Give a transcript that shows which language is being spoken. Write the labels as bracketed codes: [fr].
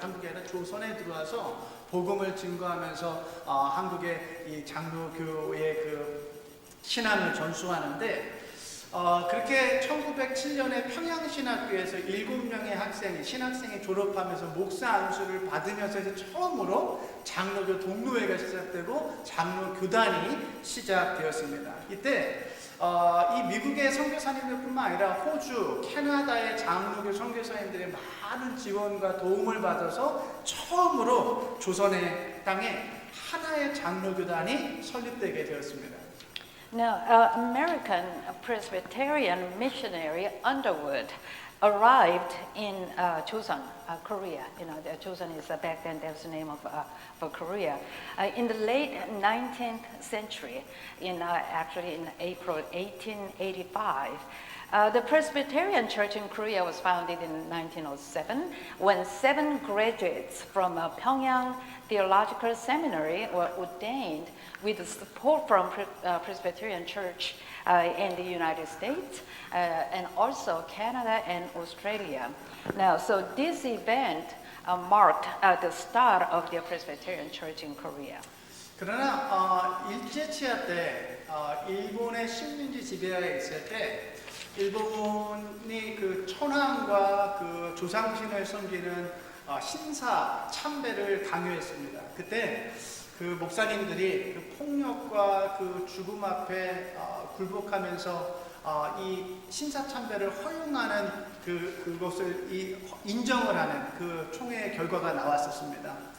[ko] 한국에 아니라 조선에 들어와서 복음을 증거하면서 한국의 이 장로교의 그 신앙을 전수하는데 그렇게 1907년에 평양신학교에서 7명의 학생이 신학생이 졸업하면서 목사 안수를 받으면서 이제 처음으로 장로교 동로회가 시작되고 장로교단이 시작되었습니다. 이때 이 미국의 선교사님들뿐만 아니라 호주, 캐나다의 장로교 선교사님들의 많은 지원과 도움을 받아서 처음으로 조선의 땅에 하나의 장로교단이 설립되게 되었습니다. [en] Now, American Presbyterian missionary Underwood arrived in Joseon, Korea. You know, Joseon is back then that was the name of Korea. In the late 19th century, actually in April 1885. The Presbyterian Church in Korea was founded in 1907 when 7 graduates from Pyongyang Theological Seminary were ordained with the support from Presbyterian Church in the United States and also Canada and Australia. Now, so this event marked the start of the Presbyterian Church in Korea. [ko] 그러나 일제치하 때 일본의 식민지 지배하에 있을 때 일본이 그 천황과 그 조상신을 섬기는 신사 참배를 강요했습니다. 그때 그 목사님들이 그 폭력과 그 죽음 앞에 굴복하면서 이 신사 참배를 허용하는 그것을 인정을 하는 그 총회 결과가 나왔었습니다.